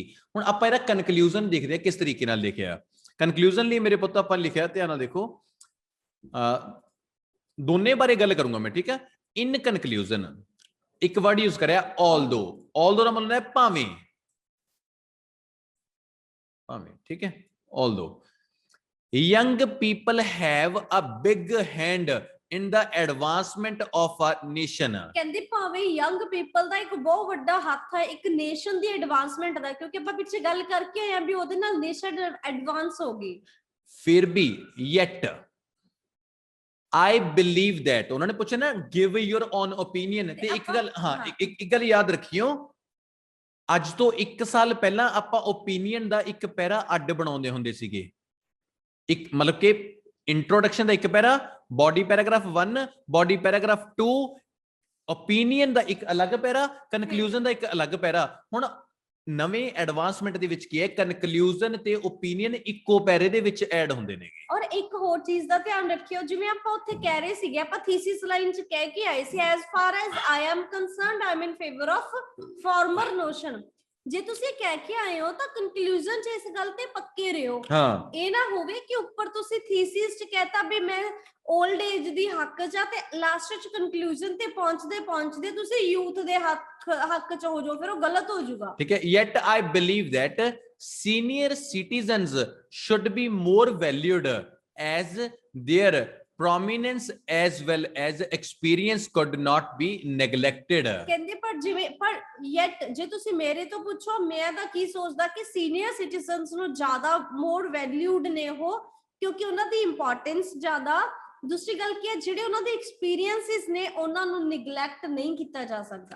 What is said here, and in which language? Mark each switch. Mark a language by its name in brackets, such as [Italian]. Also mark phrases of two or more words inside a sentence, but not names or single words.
[Punjabi] ਹੁਣ ਆਪਾਂ ਇਹਦਾ ਕਨਕਲੂਜਨ ਦੇਖਦੇ ਹਾਂ ਕਿਸ ਤਰੀਕੇ ਨਾਲ ਲਿਖਿਆ। ਕਨਕਲੂਜਨ ਲਈ ਮੇਰੇ ਪੁੱਤ ਆਪਾਂ ਲਿਖਿਆ, ਧਿਆਨ ਨਾਲ ਦੇਖੋ, ਦੋਨੇ ਬਾਰੇ ਗੱਲ ਕਰੂੰਗਾ ਮੈਂ, ਠੀਕ ਹੈ। [English] in conclusion [Punjabi] ਇੱਕ ਵਰਡ ਯੂਜ਼ ਕਰਿਆ ਆਲਦੋ, ਆਲਦੋ ਦਾ ਮਤਲਬ ਹੈ ਭਾਵੇਂ, ਠੀਕ ਹੈ। [English] although young people have a big hand in the advancement of a nation। [Punjabi] ਕਹਿੰਦੇ ਭਾਵੇਂ [English] young people [Punjabi] ਦਾ ਇੱਕ ਬਹੁਤ ਵੱਡਾ ਹੱਥ ਹੈ ਇੱਕ ਨੇਸ਼ਨ ਦੀ ਐਡਵਾਂਸਮੈਂਟ ਦਾ, ਕਿਉਂਕਿ ਆਪਾਂ ਪਿੱਛੇ ਗੱਲ ਕਰਕੇ ਆਏ ਆ ਵੀ ਉਹਦੇ ਨਾਲ ਨੇਸ਼ਨ ਐਡਵਾਂਸ ਹੋ ਗਈ। ਫਿਰ ਵੀ [English] yet I believe that, [Punjabi] ਉਹਨਾਂ ਨੇ ਪੁੱਛਿਆ ਨਾ [English] give your own opinion, [Punjabi] ਤੇ ਇੱਕ ਗੱਲ, ਹਾਂ ਇੱਕ ਗੱਲ ਯਾਦ ਰੱਖਿਓ, ਅੱਜ ਤੋਂ 1 ਸਾਲ ਪਹਿਲਾਂ ਆਪਾਂ ਓਪੀਨੀਅਨ ਦਾ ਇੱਕ ਪੈਰਾ ਅੱਡ ਬਣਾਉਂਦੇ ਹੁੰਦੇ ਸੀਗੇ। ਇੱਕ ਮਤਲਬ ਕਿ ਇੰਟਰੋਡਕਸ਼ਨ ਦਾ ਇੱਕ ਪੈਰਾ, [English] body paragraph [Punjabi] 1, [English] body paragraph [Punjabi] 2, ਓਪੀਨੀਅਨ ਦਾ ਇੱਕ ਅਲੱਗ ਪੈਰਾ, ਕਨਕਲੂਜਨ ਦਾ ਇੱਕ ਅਲੱਗ ਪੈਰਾ। ਹੁਣ ਨਵੇਂ ਐਡਵਾਂਸਮੈਂਟ ਦੇ ਵਿੱਚ ਕੀ ਹੈ, ਕਨਕਲੂਜਨ ਤੇ ਓਪੀਨੀਅਨ ਇੱਕੋ ਪੈਰੇ ਦੇ ਵਿੱਚ ਐਡ ਹੁੰਦੇ ਨੇਗੇ। ਔਰ ਇੱਕ ਹੋਰ ਚੀਜ਼ ਦਾ ਧਿਆਨ ਰੱਖਿਓ, ਜਿਵੇਂ ਆਪਾਂ ਉੱਥੇ ਕਹਿ ਰਹੇ ਸੀਗੇ, ਆਪਾਂ [English] thesis line [Punjabi] 'ਚ ਕਹਿ ਕੇ ਆਏ ਸੀ, [English] as far as I am concerned I am in favor of former notion। [Punjabi] ਜੇ ਤੁਸੀਂ ਕਹਿ ਕੇ ਆਏ ਹੋ ਤਾਂ ਕਨਕਲੂਜਨ 'ਚ ਇਸ ਗੱਲ ਤੇ ਪੱਕੇ ਰਹੋ। ਹਾਂ ਇਹ ਨਾ ਹੋਵੇ ਕਿ ਉੱਪਰ ਤੁਸੀਂ ਥੀਸਿਸ 'ਚ ਕਹਿਤਾ ਵੀ ਮੈਂ [English] old age [Punjabi] ਦੀ ਹੱਕ 'ਚ ਆ ਤੇ ਲਾਸਟ 'ਚ ਕਨਕਲੂਜਨ ਤੇ ਪਹੁੰਚਦੇ ਤੁਸੀਂ ਯੂਥ ਦੇ ਹੱਕ 'ਚ ਹੋ ਜਾਓ, ਫਿਰ ਉਹ ਗਲਤ ਹੋ ਜਾਊਗਾ। ਠੀਕ ਹੈ। [English] Yet I believe that senior citizens should be more valued as their prominence as well as experience could not be neglected। [Punjabi] ਕਹਿੰਦੇ ਪਰ ਯੈਟ ਜੇ ਤੁਸੀਂ ਮੇਰੇ ਤੋਂ ਪੁੱਛੋ ਮੈਂ ਤਾਂ ਕੀ ਸੋਚਦਾ ਕਿ [English] senior citizens [Punjabi] ਨੂੰ ਜ਼ਿਆਦਾ [English] more valued [Punjabi] ਨੇ ਉਹ, ਕਿਉਂਕਿ ਉਹਨਾਂ ਦੀ ਇੰਪੋਰਟੈਂਸ ਜ਼ਿਆਦਾ। ਦੂਸਰੀ ਗੱਲ ਕੀ ਹੈ, ਜਿਹੜੇ ਉਹਨਾਂ ਦੇ ਐਕਸਪੀਰੀਐਂਸਿਸ ਨੇ ਉਹਨਾਂ ਨੂੰ ਨਿਗਲੈਕਟ ਨਹੀਂ ਕੀਤਾ ਜਾ ਸਕਦਾ।